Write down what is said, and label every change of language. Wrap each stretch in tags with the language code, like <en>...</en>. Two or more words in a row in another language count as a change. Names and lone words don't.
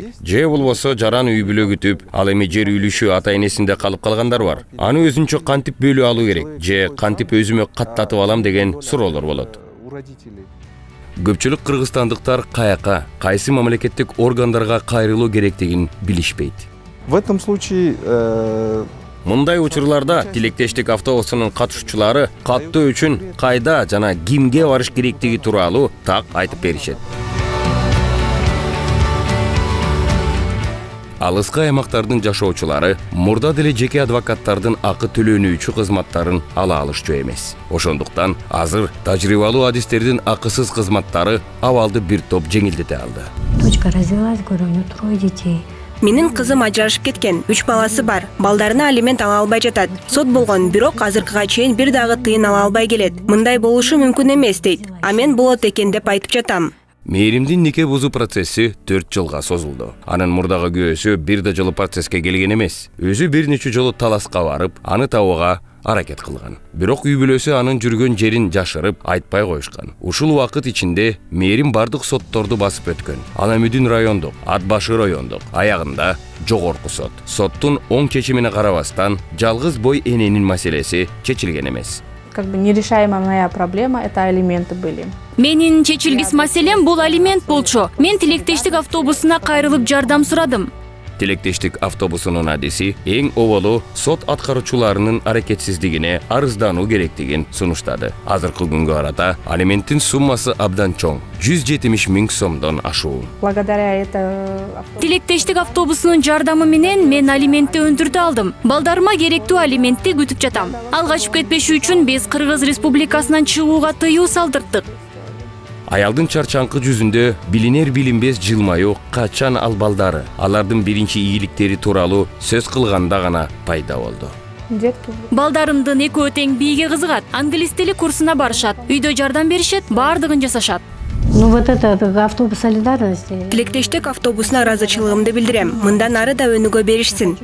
<ky>Же болбосо жаран үй бүлө күтүп, ал эми жер үлүшү ата-энесинде калып калгандар бар. Аны өзүнчө кантип бөлүп алуу керек? Же кантип өзүмө каттатып алам деген суроолор болот. Көпчүлүк кыргызстандыктар каяка, кайсы мамлекеттик органдарга кайрылуу керектигин билишпейт.</ky> <ru>В этом случае</ru> <ky>Мындай учурларда тилектештик автобусунун катышуучулары каттоо үчүн кайда жана кимге барыш керектиги тууралуу так айтып беришет. алыскы аймактардын жашоочулары мурда деле жеке адвокаттардын акы төлөнүүчү кызматтарын ала алышчу эмес. Ошондуктан азыр тажрыйбалуу адистердин акысыз кызматтары абалды бир топ жеңилдете алды.</ky> <ru>Дочка развелась, говорю, у нее 3 детей.</ru> <ky>Менин кызым ажырашып кеткен, 3 баласы бар. Балдарына алимент ала албай жатат. Сот болгон, бирок азыркыга чейин бир дагы тыйын ала албай келет. Мындай болушу мүмкүн эмес дейт. А мен болот экен деп айтып жатам. Мээримдин нике бузуу процесси 4 жылга созулду. Анын мурдагы күйөөсү бир да жолу процесске келген эмес. Өзү бир нече жолу таласка барып, аны табууга аракет кылган. Бирок үй бүлөсү анын жүргөн жерин жашырып, айтпай коюшкан. Ушул убакыт ичинде мээрим бардык сотторду басып өткөн. Анамүдүн райондук, Ат башы райондук, аягында жогорку сот. Соттун оң чечимине карабастан, жалгыз бой эненин маселеси чечилген эмес.</ky> <ru>Как бы нерешаемая моя проблема — это алименты были.</ru> <ky>Менин чечилгис маселем бул алимент болчу. Мен тилектештик автобусуна кайрылып жардам сурадым. Тилектештик автобусунун адиси эң оболу сот аткаруучуларынын аракетсиздигине арыздануу керектигин сунуштады. Азыркы күнгө карата алименттин суммасы абдан чоң, 170 000 сомдон ашуу.</ky> <ru>Благодаря это</ru> <ky>Тилектештик автобусунун жардамы менен мен алиментти өндүртө алдым. Балдарыма керектүү алиментти күтүп жатам. Ал качып кетпеши үчүн биз Кыргыз Республикасынан чыгууга тыюу салдырттык. Аялдын чарчаңкы жүзүндө билинер билинбес жылмаю качан ал балдары, алардын биринчи ийгиликтери тууралуу сөз кылганда гана пайда болду. Балдарымдын экөө тең бийге кызыгат, англис тили курсуна барышат, үйдө жардам беришет, баардыгын жасашат.</ky> <ru>Ну вот это автобус солидарности.</ru> <ky>Тилектештик автобусуна ыраазычылыгымды билдирем. Мындан ары да өнүгө беришсин.</ky>